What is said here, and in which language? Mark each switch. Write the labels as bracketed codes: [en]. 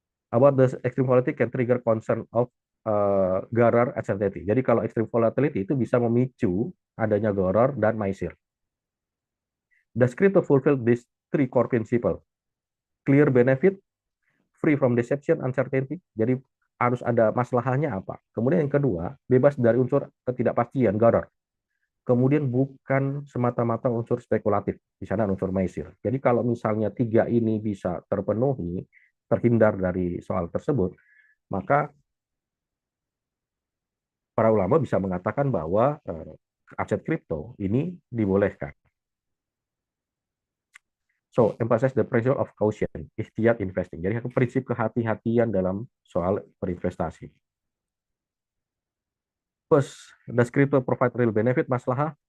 [en] About the extreme volatility can trigger concern of gharar uncertainty. [id] Jadi kalau extreme volatility itu bisa memicu adanya gharar dan maisir. [en] Does crypto fulfill these three core principles? Clear benefit, free from deception, uncertainty. [id] Jadi harus ada masalahnya apa. Kemudian yang kedua, bebas dari unsur ketidakpastian, gharar. Kemudian bukan semata-mata unsur spekulatif, di sana unsur maisir. Jadi kalau misalnya tiga ini bisa terpenuhi, terhindar dari soal tersebut, maka para ulama bisa mengatakan bahwa aset kripto ini dibolehkan. [en] So, emphasize the principle of caution, ihtiyat investing. [id] Jadi prinsip kehati-hatian dalam soal berinvestasi. [en] First, does crypto provide real benefit, maslahah?